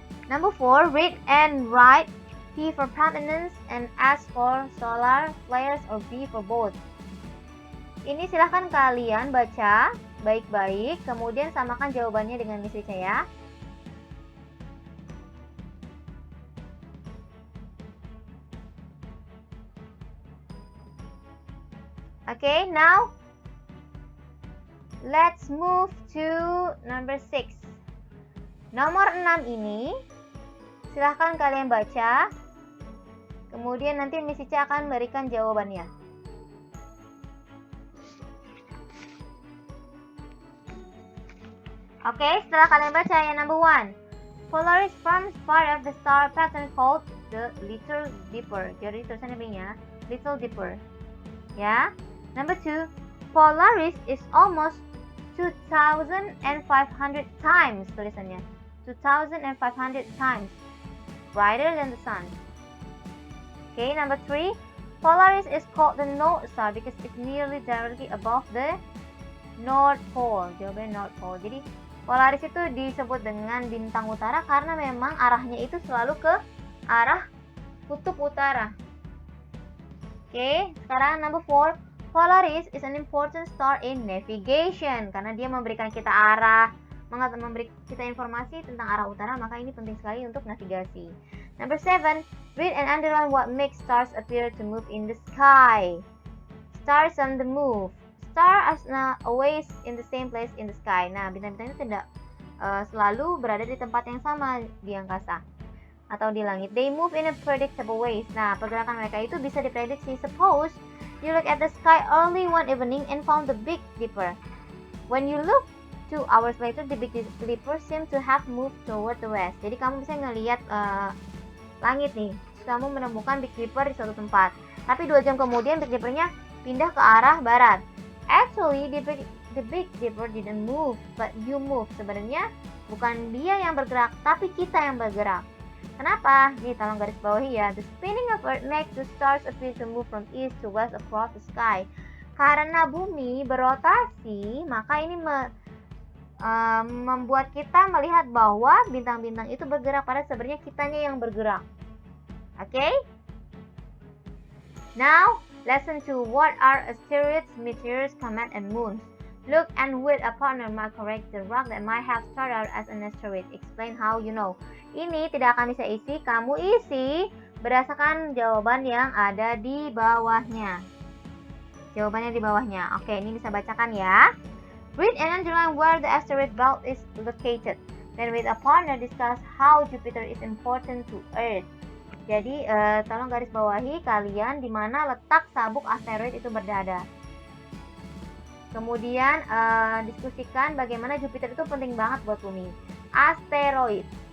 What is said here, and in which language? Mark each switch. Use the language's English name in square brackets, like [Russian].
[English] Number 4, read and write P for prominence and S for solar flares or B for both. [Indonesian] Ini silahkan kalian baca baik-baik, kemudian samakan jawabannya dengan Miss Ica ya. [English] Okay, now let's move to number 6. [Indonesian] Nomor 6 ini silahkan kalian baca. Kemudian nanti Miss Ica akan berikan jawabannya. Oke, setelah kalian baca yang number 1. [English] Polaris forms part of the star pattern called the Little Dipper. [Indonesian] Jadi tulisannya B-nya Little Dipper. Ya. [English] Number 2. Polaris is almost 2,500 times [Indonesian] tulisannya. [English] 2,500 times brighter than the sun. Okay, number 3. Polaris is called the North Star because it's nearly directly above the North Pole. [Indonesian] Jawabannya North Pole. Jadi Polaris itu disebut dengan bintang utara karena memang arahnya itu selalu ke arah kutub utara. Okay, sekarang [English] number 4. Polaris is an important star in navigation [Indonesian] karena dia memberikan kita arah, memberi kita informasi tentang arah utara, maka ini penting sekali untuk navigasi. [English] Number 7, read and underline what makes stars appear to move in the sky. Stars on the move. Stars are always in the same place in the sky. [Indonesian] Nah, bintang-bintang itu tidak selalu berada di tempat yang sama di angkasa atau di langit. [English] They move in a predictable ways. [Indonesian] Nah, pergerakan mereka itu bisa diprediksi. [English] Suppose you look at the sky early one evening and found the Big Dipper. When you look 2 hours later, the Big Dipper seems to have moved toward the west. [Indonesian] Jadi kamu bisa ngelihat langit nih, kamu menemukan Big Dipper di suatu tempat. Tapi 2 jam kemudian Big Dippernya pindah ke arah barat. [English] Actually, the Big Dipper didn't move, but you move. [Indonesian] Sebenarnya bukan dia yang bergerak, tapi kita yang bergerak. Kenapa? Nih, tolong garis bawahi ya. [English] The spinning of Earth makes the stars appear to move from east to west across the sky. [Indonesian] Karena bumi berotasi, maka ini membuat kita melihat bahwa bintang-bintang itu bergerak, pada sebenarnya kitanya yang bergerak. [English] Okay? Now, lesson 2. What are asteroids, meteors, comets, and moons? Look and with a partner might correct the rock that might have started out as an asteroid. Explain how you know. [Indonesian] Ini tidak akan bisa isi, kamu isi berdasarkan jawaban yang ada di bawahnya. Jawabannya di bawahnya. Oke, ini bisa bacakan ya. [English] Read and underline where the asteroid belt is located. Then with a partner discuss how Jupiter is important to Earth. [Indonesian] Jadi tolong garis bawahi kalian di mana letak sabuk asteroid itu berada. Kemudian diskusikan bagaimana Jupiter itu penting banget buat bumi. Asteroid.